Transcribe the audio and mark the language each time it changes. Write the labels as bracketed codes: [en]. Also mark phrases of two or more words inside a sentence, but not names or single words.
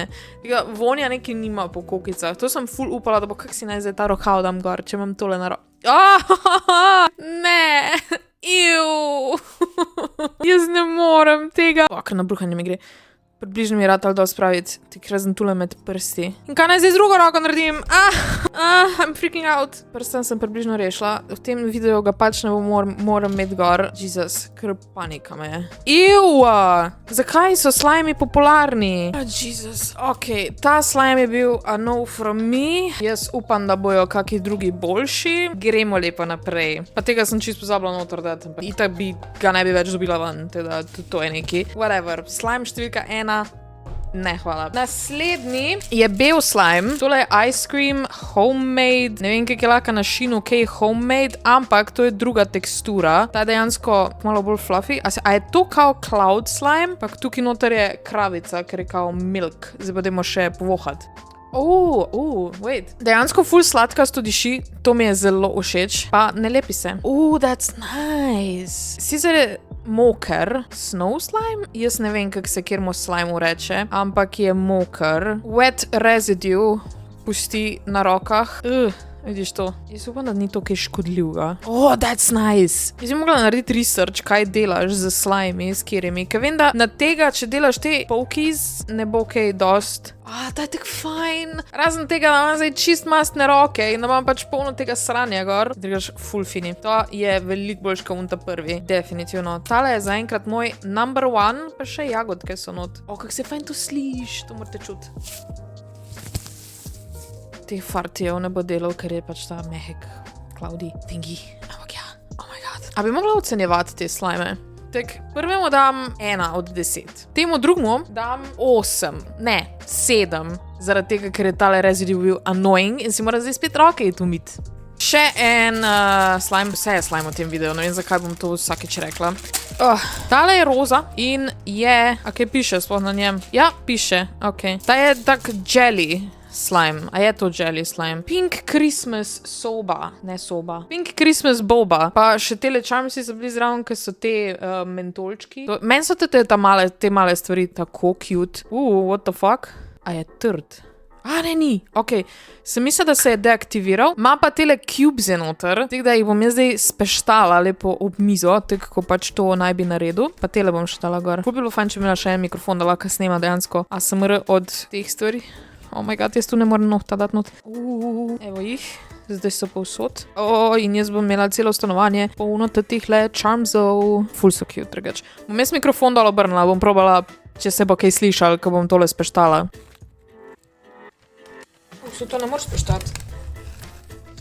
[sl] Tega vonja neki nima po kokicah. To sem ful upala, da bo kak si naj zdaj ta rokav dam gor, če imam tole na ne, jaz ne morem tega. Na bruhanje mi gre. Približno mi je ratal dol spraviti, tik razen tule med prsti. In kaj naj zdaj z drugo roko naredim? [en] I'm freaking out. [sl] Prstem sem približno rešila. V tem videu ga pač ne moram imeti gor. Jesus, ker panika me je. Zakaj so slajmi popularni? Jesus, ok. Ta slime je bil [en] a no from me. [sl] Jaz upam, da bojo kaki drugi boljši. Gremo lepo naprej. Pa tega sem čisto pozabila noter dati. Itak bi ga ne bi več dobila ven. Teda to je neki. Whatever. Slime številka 1. Ne, hvala. Naslednji je bel slime. Tole je [en] ice cream, homemade. [sl] Ne vem, kaj je lahko na Sheinu, kaj je homemade, ampak to je druga tekstura. Ta je dejansko malo bolj fluffy. A je to kao [en] cloud slime? [sl] Pa tukaj noter je kravica, ker je kao milk. Zdaj pa dajmo še povohati. Wait. Dejansko ful sladkasto diši, to mi je zelo všeč. Pa ne lepi se. [en] That's nice. [sl] Sicer je moker, [en] snow slime? [sl] Jaz ne vem, kako se kjermo slime reče, ampak je moker. [en] Wet residue [sl] pusti na rokah. Vidiš to? Jaz upam, da ni to kaj škodljivega. [en] That's nice. [sl] Jaz bi mogla narediti research, kaj delaš z slime, s kjerimi. Ker vem, da na tega, če delaš te pokies, ne bo kaj dost. Ta je tak fajn. Razen tega, da imam zdaj čist mastne roke in da imam pač polno tega sranja gor. Drugač, ful fini. To je veliko boljš kot ta prvi. Definitivno. Tale je zaenkrat moj number 1, pa še jagodke so not. Kako se fajn to sliš, to morate čuti. Teh fartijev ne bo delal, ker je pač ta mehek [en] cloudy thingy. [sl] Ampak ja, [en] oh my god. [sl] A bi mogla ocenjevati te slime? Tak, prvemu dam 1 od 10. Temu drugemu dam 8. Ne, 7. Zaradi tega, ker je tale residue bil annoying in si mora zdaj spet roke umiti. Še en slime, vse je slime v tem videu, ne vem, zakaj bom to vsakeč rekla. Tale je roza in je, a kaj piše sploh na njem? Ja, piše, ok. Ta je tak [en] jelly slime. [sl] A je to [en] jelly slime? [sl] Pink Christmas soba. Ne soba. Pink Christmas boba. Pa še tele charmsi so bili zraven, ker so te mentolčki. Meni so te male stvari tako cute. [en] What the fuck? [sl] A je trd? Ne, ni. Ok. Sem mislila, da se je deaktiviral. Ma pa tele cubes je noter. Tako da jih bom jaz zdaj speštala lepo ob mizo, tako ko pač to naj bi naredil. Pa tele bom še dala gor. Ful bilo fajn, če imela še en mikrofon, da lahko snema dejansko ASMR od teh stvari. [en] Oh my god, [sl] jaz tu ne morem nohta dati not. Evo jih. Zdaj so povsod. In jaz bom imela celo stanovanje polno tihle charmsov. Ful so cute, drugač. Bom jaz mikrofon dol obrnila, bom probala, če se bo kaj slišal, ko bom tole speštala. To ne moreš speštati.